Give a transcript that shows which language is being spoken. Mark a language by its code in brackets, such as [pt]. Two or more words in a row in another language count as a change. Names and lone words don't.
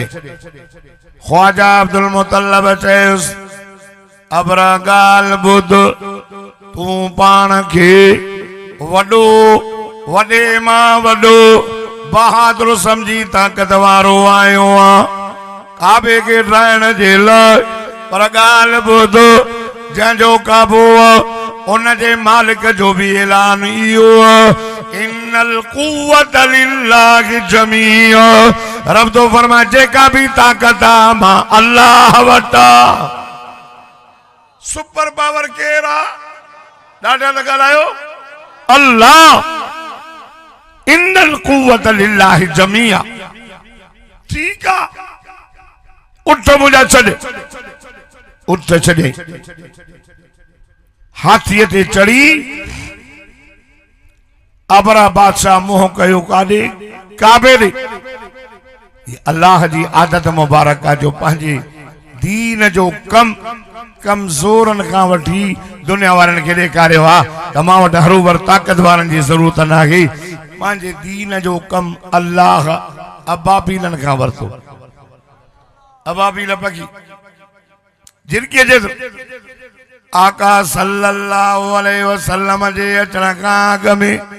[sd] ख्वाजा अब्दुल मुतल्लब चयुसि अबरा ॻाल्हि ॿुध तूं पाण खे वॾो वॾे मां वॾो बहादुर समझी ताक़त वारो आयो आहे काबे खे ठाहिण जे लाइ। पर ॻाल्हि ॿुध जंहिंजो काबो उन जे मालिक जो भी ऐलान इहो [ar] إن القوة لله جميعا. [sd] रब तो फरमाए जेका भी ताकत आ मां अल्लाह वटा। [en] super power [sd] केरा ॾाढा लॻा आयो अल्लाह। [ar] إن القوة لله جميعا. [sd] ठीक आ उठ मुझा छॾ उठ छॾे हाथीअ ते चढ़ी अबरा बादशाह मुंह कयो काॾे काबे ॾे अल्लाह जी आदत मुबारक आहे जो पंहिंजे दीन जो कम कमज़ोरनि खां वठी दुनिया वारनि खे ॾेखारियो आहे त मां वटि हरूभर ताक़त वारनि जी ज़रूरत न आहे पंहिंजे दीन जो कम अल्लाह अबाबीलनि खां वरितो अबाबील पखी झिरकीअ जे आका [ar] صلى الله عليه وسلم [sd] जे अचण खां अॻु में